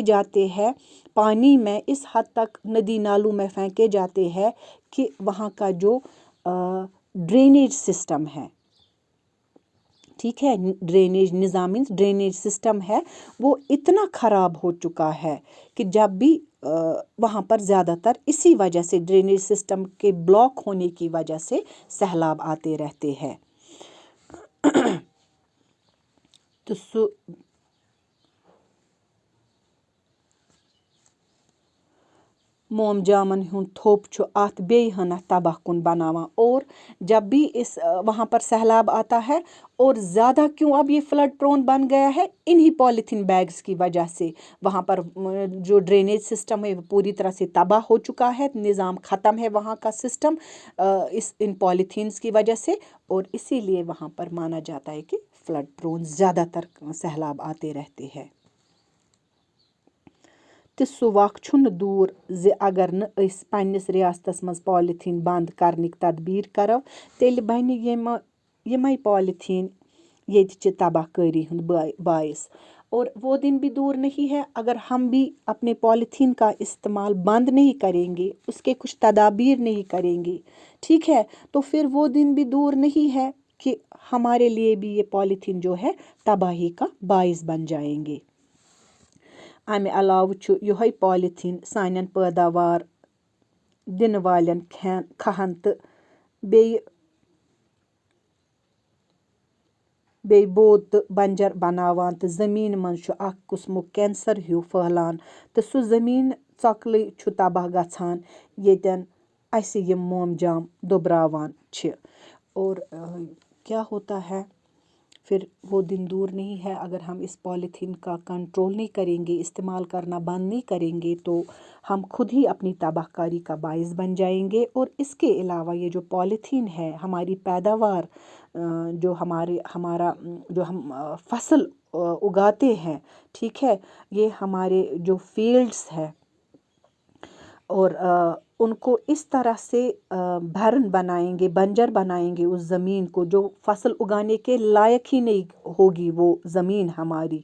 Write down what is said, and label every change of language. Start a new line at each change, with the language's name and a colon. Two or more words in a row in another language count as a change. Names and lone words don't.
Urdu: جاتے ہیں پانی میں، اس حد تک ندی نالوں میں پھینکے جاتے ہیں کہ وہاں کا جو
English: drainage system
Urdu: ہے، ٹھیک ہے، ڈرینیج نظام
English: drainage system
Urdu: ہے، وہ اتنا خراب ہو چکا ہے کہ جب بھی وہاں پر زیادہ تر اسی وجہ سے
English: drainage system
Urdu: کے بلاک ہونے کی وجہ سے سیلاب آتے رہتے ہیں۔
Kashmiri: تو موم جامن ہند تھوپ چھُ اتھ بیٚیہِ ہنا تباہ کن بناوان،
Urdu: اور جب بھی اس وہاں پر سیلاب آتا ہے، اور زیادہ کیوں اب یہ
English: flood prone
Urdu: بن گیا ہے انہی
English: polythene bags
Urdu: کی وجہ سے، وہاں پر جو
English: drainage system
Urdu: ہے وہ پوری طرح سے تباہ ہو چکا ہے، نظام ختم ہے وہاں کا سسٹم ان پالیتھینس کی وجہ سے، اور اسی لیے وہاں پر مانا جاتا ہے کہ
English: flood prone
Urdu: زیادہ تر سیلاب آتے رہتے ہیں۔
Kashmiri: تہٕ سُہ وقت چھُنہٕ دوٗر زِ اگر نہٕ أسۍ پنٛنِس ریاستس منٛز پالیتھیٖن بنٛد کرنٕکۍ تدبیٖر کرو، تیٚلہِ بنہِ یِمے پالیتھیٖن ییٚتہِ چہِ تباہ کٲری ہُنٛد باعث۔
Urdu: اور وہ دن بھی دور نہیں ہے اگر ہم بھی اپنے پالیتھین کا استعمال بند نہیں کریں گے، اس کے کچھ تدابیر نہیں کریں گے، ٹھیک ہے، تو پھر وہ دن بھی دور نہیں ہے کہ ہمارے لیے بھی یہ پالیتھین جو ہے تباہی کا باعث بن جائیں گے۔
Kashmiri: امہِ علاوٕ چھُ یِہوٚے پالیتھیٖن سانٮ۪ن پٲداوار دِنہٕ والٮ۪ن کھہن تہٕ بیٚیہِ بود تہٕ بنجر بناوان، تہٕ زٔمیٖن منٛز چھُ اکھ قٕسمُک کینسر ہیوٗ پھٔہلان، تہٕ سُہ زٔمیٖن ژۄکلٕے چھُ تباہ گژھان ییٚتٮ۪ن اَسہِ یِم مومجام دۄبراوان چھِ۔
Urdu: اور کیا ہوتا ہے پھر وہ دن دور نہیں ہے اگر ہم اس پالیتھین کا کنٹرول نہیں کریں گے، استعمال کرنا بند نہیں کریں گے، تو ہم خود ہی اپنی تباہ کاری کا باعث بن جائیں گے۔ اور اس کے علاوہ یہ جو پالیتھین ہے، ہماری پیداوار جو ہمارا جو ہم فصل اگاتے ہیں، ٹھیک ہے، یہ ہمارے جو فیلڈز ہے، اور ان کو اس طرح سے بھرن بنائیں گے، بنجر بنائیں گے اس زمین کو، جو فصل اگانے کے لائق ہی نہیں ہوگی وہ زمین ہماری۔